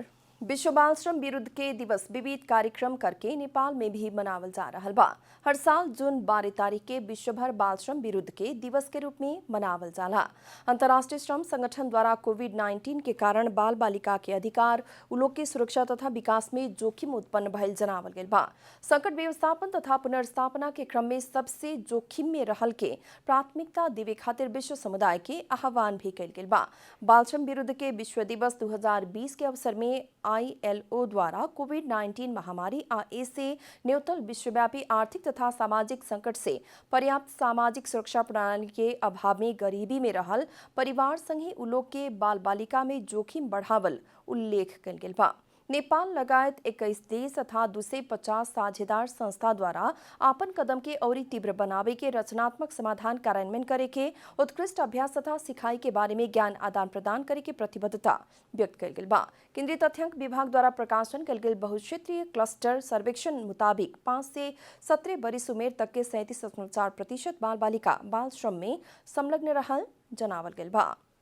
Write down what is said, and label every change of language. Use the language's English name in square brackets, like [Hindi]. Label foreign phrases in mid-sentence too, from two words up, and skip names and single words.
[Bhojpuri] विश्व बाल श्रम विरुद्ध के दिवस विविध कार्यक्रम करके नेपाल में भी मनावल जा रहा बा। हर साल जून 12 तारीख के विश्व भर बाल श्रम विरुद्ध के दिवस के रूप में मनावल जाला। अंतर्राष्ट्रीय श्रम संगठन द्वारा कोविड-19 के कारण बाल बालिका के अधिकार, उलोक की सुरक्षा तथा विकास में जोखिम उत्पन्न भइल जनावल गइल बा। संकट व्यवस्थापन तथा पुनर्स्थापना के क्रम में सबसे जोखिम में रहल के प्राथमिकता देवे खातिर विश्व समुदाय के आह्वान भी कइल गइल बा। बाल श्रम विरुद्ध के विश्व दिवस 2020 के अवसर में ILO द्वारा कोविड-19 महामारी आ ऐसे न्यूनतम विश्वव्यापी आर्थिक तथा सामाजिक संकट से पर्याप्त सामाजिक सुरक्षा प्रणाली के अभाव में गरीबी में रहल परिवार संगे उलोक के बाल बालिका में जोखिम बढ़ावल उल्लेख कइल गेल बा। नेपाल लगायत 21 देश तथा 250 साझेदार संस्था द्वारा आपन कदम के और तीव्र बनावे के रचनात्मक समाधान कार्यान्वयन करे के, उत्कृष्ट अभ्यास तथा सिखाई के बारे में ज्ञान आदान प्रदान करे के प्रतिबद्धता व्यक्त कइल गेल बा। केंद्रीय तथ्यांक विभाग द्वारा प्रकाशन कइल गेल बहुक्षेत्रीय क्लस्टर सर्वेक्षण मुताबिक 5 से 17 बरिस उमेर तक के 37.4% बाल बालिका बाल श्रम में संलग्न रहल जनावल गेल बा।